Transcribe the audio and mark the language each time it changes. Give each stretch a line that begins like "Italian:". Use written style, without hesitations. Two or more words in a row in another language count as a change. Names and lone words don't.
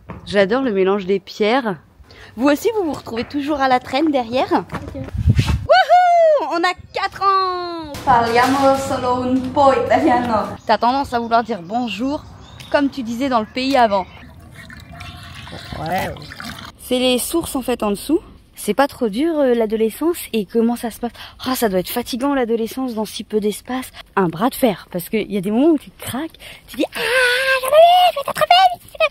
French: J'adore le mélange des pierres. Vous aussi, vous vous retrouvez toujours à la traîne derrière? Okay. Wouhou! On a 4 ans!
Italian: Parliamo solo un po' italiano.
French: T'as tendance à vouloir dire bonjour, comme tu disais dans le pays avant. Ouais. C'est les sources en fait en dessous. C'est pas trop dur l'adolescence et comment ça se passe? Ah, ça doit être fatigant l'adolescence dans si peu d'espace. Un bras de fer, parce qu'il y a des moments où tu craques, tu dis ah, je vais t'attraper.